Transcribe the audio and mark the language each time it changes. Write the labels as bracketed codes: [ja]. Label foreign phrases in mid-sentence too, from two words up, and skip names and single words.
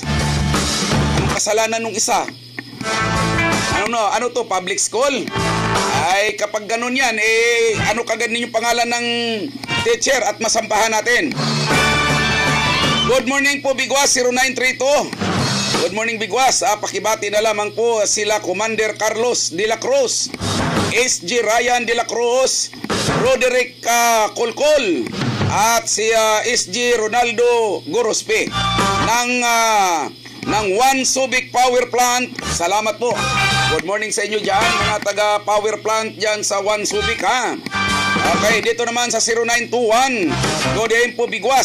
[tl] Anong kasalanan ng isa? Ano to, [en] public school? [tl] Ay kapag ganun yan, ano kagad ninyong pangalan ng teacher at masampahan natin. [en] Good morning po Bigwas, 0932. Good morning, Bigwas. [tl] Pakibati na lamang po sila Commander Carlos de la Cruz, SG Ryan de la Cruz, Roderick Colcol, at si SG Ronaldo Gorospe ng One Subic Power Plant. Salamat po. [en] Good morning [tl] sa inyo dyan, mga taga [en] power plant [tl] dyan sa One Subic, ha. Okay, dito naman sa 0921, Godein po, Bigwas.